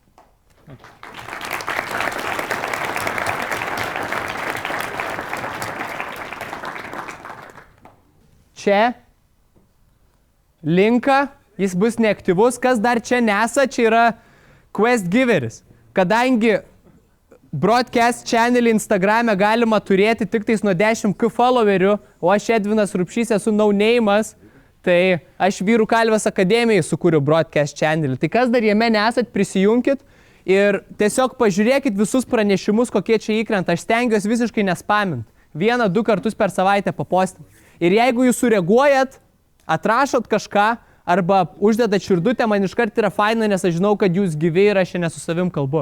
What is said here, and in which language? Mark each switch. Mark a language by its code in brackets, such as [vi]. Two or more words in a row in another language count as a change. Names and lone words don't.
[lt] Čia linką, jis bus neaktyvus, kas dar čia nesa, čia yra [en] quest giveris. [lt] Kadangi [en] broadcast channel [lt] Instagrame galima turėti tik tais nuo 10k followerių, o aš Edvinas Rupšys esu no-name'as, tai aš Vyrų kalvės akademijai sukūriau [en] broadcast channel. [lt] Tai kas dar jame nesat, prisijunkit ir tiesiog pažiūrėkit visus pranešimus, kokie čia įkrenta. Aš stengiuosi visiškai nespamint. 1-2 kartus per savaitę papostinti. Ir jeigu jūs sureaguojat, atrašot kažką arba uždedat širdutę, man iškart yra faina, nes aš žinau, kad jūs gyvi ir aš šiandien su savim kalbu.